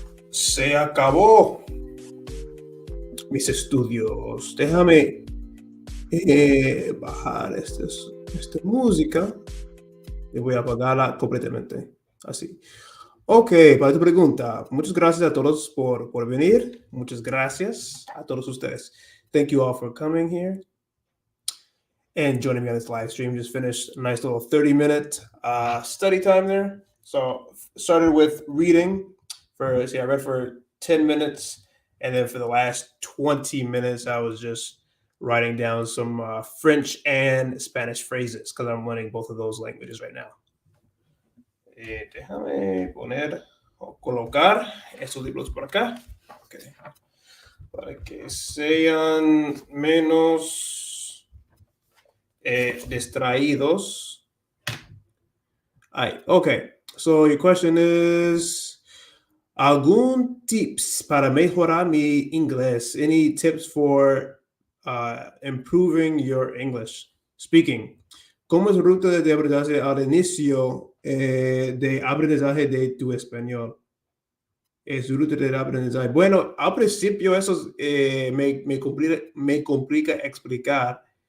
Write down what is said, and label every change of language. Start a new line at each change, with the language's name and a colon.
Spanish: Se acabó mis estudios. Déjame bajar esta música y voy a apagarla completamente. Así. Ok, para tu pregunta. Muchas gracias a todos por venir. Muchas gracias a todos ustedes.
English: Thank you all for coming here and joining me on this live stream. Just finished a nice little 30-minute study time there. So started with reading. I read for 10 minutes. And then for the last 20 minutes, I was just writing down some French and Spanish phrases because I'm learning both of those languages right now.
Spanish: Déjame poner o colocar estos libros por acá. Okay. Para que sean menos distraídos. Okay.
English: So your question is...
Spanish: ¿Algún tips para mejorar mi inglés?
English: Any tips for improving your English speaking?
Spanish: ¿Cómo es la ruta de aprendizaje al inicio de aprendizaje de tu español? Es ruta de aprendizaje. Bueno, al principio eso me complica explicar.